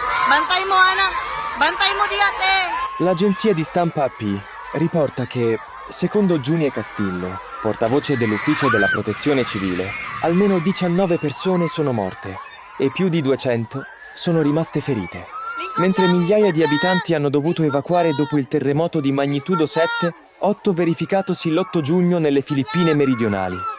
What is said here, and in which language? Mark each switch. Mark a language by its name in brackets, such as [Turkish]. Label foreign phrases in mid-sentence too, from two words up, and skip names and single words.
[Cebuano] Bantay mo, anak. Bantay mo di ate. [Italian] L'agenzia di stampa AP riporta che, secondo Giunie Castillo, portavoce dell'ufficio della protezione civile, almeno 19 persone sono morte e più di 200 sono rimaste ferite, mentre migliaia di abitanti hanno dovuto evacuare dopo il terremoto di magnitudo 7,8 verificatosi l'8 giugno nelle Filippine meridionali.